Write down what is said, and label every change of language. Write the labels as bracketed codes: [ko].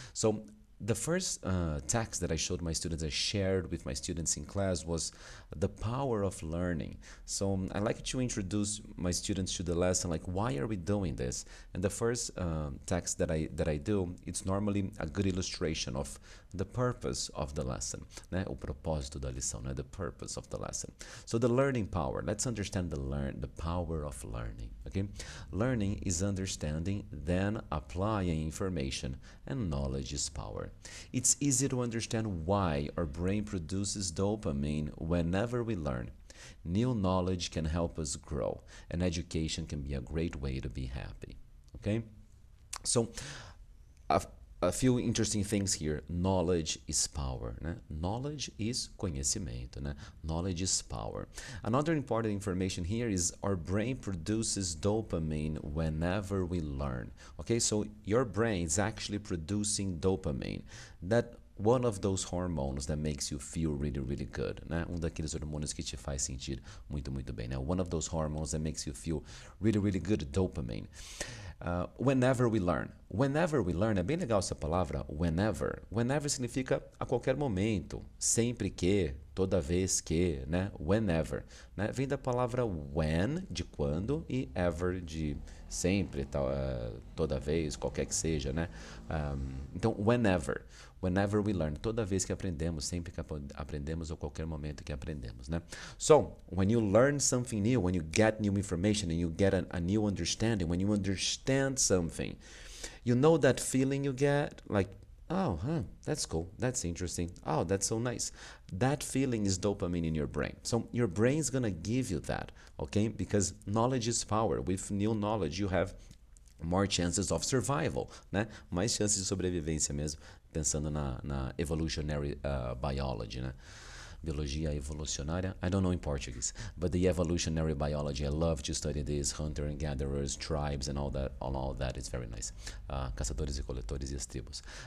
[en] So the first text that I showed my students, I shared with my students in class, was the power of learning. So I like to introduce my students to the lesson, like why are we doing this? And the first text that I do, it's normally a good illustration of the purpose of the lesson, né? [pt] O propósito da lição, né? [en] The purpose of the lesson. So the learning power, let's understand the power of learning, okay? Learning is understanding, then applying information, and knowledge is power. It's easy to understand why our brain produces dopamine whenever we learn. New knowledge can help us grow, and education can be a great way to be happy, okay? So, a few interesting things here. Knowledge is power, né? Knowledge is conhecimento, né? Knowledge is power. Another important information here is our brain produces dopamine whenever we learn. Okay, so your brain is actually producing dopamine. That one of those hormones that makes you feel really, really good, né? [pt] Daqueles hormônios que te faz sentir muito, muito bem, né? [en] One of those hormones that makes you feel really, really good, dopamine. Whenever we learn. Whenever we learn, [pt] é bem legal essa palavra, whenever. Whenever significa a qualquer momento, sempre que, toda vez que, né? Whenever, né? Vem da palavra when, de quando, e ever, de sempre, toda vez, qualquer que seja, né? Então, whenever. [en] Whenever we learn, [pt] toda vez que aprendemos, sempre que aprendemos ou qualquer momento que aprendemos, né? [en] So, when you learn something new, when you get new information and you get a new understanding, when you understand something, you know that feeling you get, like, oh, that's cool, that's interesting, oh, that's so nice. That feeling is dopamine in your brain. So your brain is gonna give you that, okay? Because knowledge is power. With new knowledge, you have more chances of survival, né? [pt] Mais chances de sobrevivência mesmo, pensando na evolutionary biology, né? Biologia evolucionária, [en] I don't know in Portuguese, but the evolutionary biology, I love to study this, hunter and gatherers, tribes and all that is very nice. [pt] Caçadores e coletores e as tribos.